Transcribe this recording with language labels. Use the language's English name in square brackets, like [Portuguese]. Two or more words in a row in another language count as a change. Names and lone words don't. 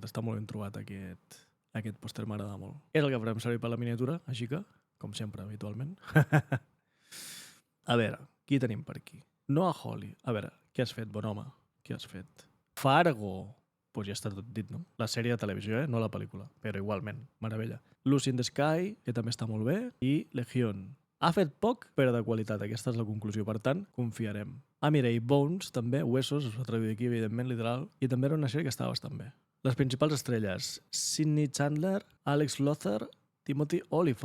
[Catalan] Està molt ben trobat aquest pòster, m'agrada molt. És el que farem servir per la miniatura, així que, com sempre, habitualment. A veure, qui tenim per aquí? Noah Hawley. A veure, què has fet, bon home? Què has fet? Fargo. Pues ja està tot dit, no? La sèrie de televisió, no la pel·lícula, però igualment, meravella. Lucy in the Sky, que també està molt bé, i Legion. Ha fet poc, però de qualitat. Aquesta és la conclusió. Per tant, confiarem. Mira, i Bones, també, Huesos, es va traduir aquí, evidentment, literal, i també era una sèrie que estava bastant bé. Les principals estrelles, Sidney Chandler, Alex Lothar, Timothy Olyphant.